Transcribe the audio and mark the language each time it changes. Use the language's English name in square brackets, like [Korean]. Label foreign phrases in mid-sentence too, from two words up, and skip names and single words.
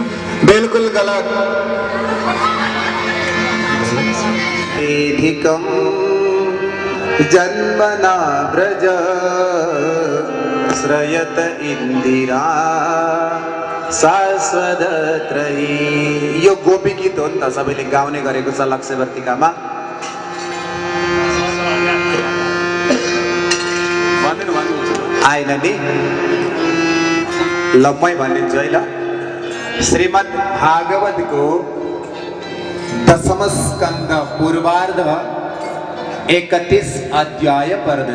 [Nepali] बिल्कुल गलत। [Sanskrit] तेधिकं जन्मना व्रज श्रयत इन्दिरा शाश्वतत्रयी। [Nepali] यो गोपी गीत हो नि त, सबैले गाउने गरेको छ लक्ष्यवर्तिकामा। आएन नि, ल मै भनिदिन्छु है। ल श्रीमद् भागवतको दशम स्कन्द पूर्वार्ध 31 अध्याय पर्दछ।